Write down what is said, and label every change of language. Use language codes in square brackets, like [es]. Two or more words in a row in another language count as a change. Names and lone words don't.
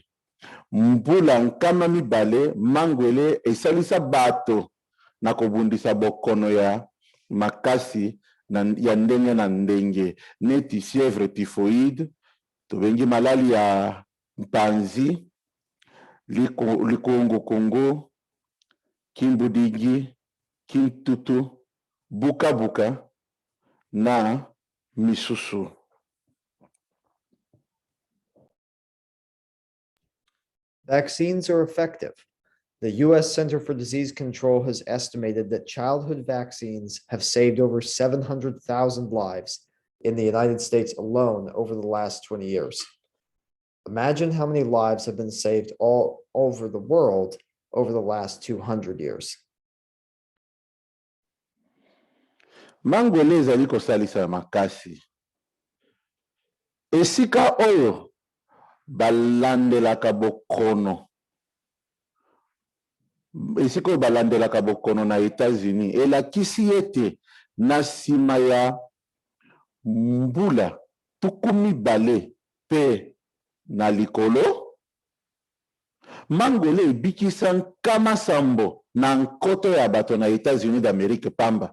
[ln] Mbula nkama mibale mangwele esalisa bato na kobundisa bokono ya makasi ya ndenge na ndenge, neti [fr] fièvre typhoïde, [ln] tobengi malali ya mpanzi, likongo-kongo, kimbudigi, kintutu, buka-buka, na misusu. [en] Vaccines are effective. The U.S. Center for Disease Control has estimated that childhood vaccines have saved over 700,000 lives in the United States alone over the last 20 years. Imagine how many lives have been saved all over the world over the last 200 years. [ln] Mangwele ezali kosalisa makasi. Esika oyo balandelaka bokono. Esika oyo balandelaka bokono na États-Unis elakisi ete na nsima ya mbula 12 pe na likolo, mangwele ebikisa nkama sambo na nkoto ya bato na États-Unis d'Amérique pamba.